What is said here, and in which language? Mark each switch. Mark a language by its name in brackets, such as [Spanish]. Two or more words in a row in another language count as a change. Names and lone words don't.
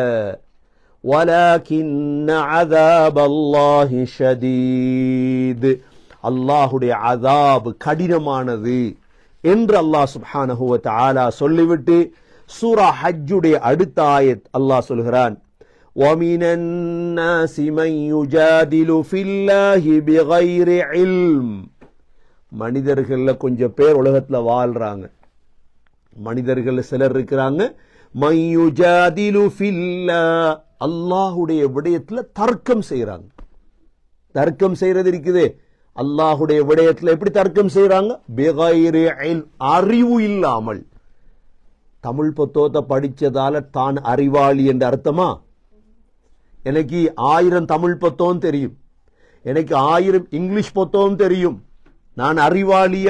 [Arabic] ولكن عذاب الله شديد, [Tamil] அல்லாஹுடைய அஸாப் கடினமானது என்று அல்லாஹ் [Arabic] سبحانه وتعالى [Tamil] சொல்லிவிட்டு சூரா ஹஜ்ஜுடைய அடுத்த ஆயத் அல்லாஹ் சொல்கிறான், [Arabic] وَمِنَ النَّاسِ مَن يُجَادِلُ فِي اللَّهِ بِغَيْرِ عِلْمٍ, [Tamil] மனிதர்கள்ல கொஞ்சம் பேர் உலகத்துல வாழ்றாங்க. மனிதர்கள் சிலர் இருக்கிறாங்க, [Arabic] مَن يُجَادِلُ فِي اللَّهِ, [Tamil] அல்லாஹுடைய விடயத்துல தர்க்கம் செய்யறாங்க. தர்க்கம் செய்யறது இருக்குதே, அல்லாஹுடைய விடயத்துல எப்படி தர்க்கம் செய்யறாங்க? [Arabic] بغير علم, [Tamil] அறிவு இல்லாமல். தமிழ் புத்தகத்தை படிச்சதால தான் அறிவாளி என்ற அர்த்தமா? எனக்கு 1000 தமிழ் புத்தகம் தெரியும், எனக்கு 1000 இங்கிலீஷ் புத்தகம் தெரியும், நான் அறிவாளியா?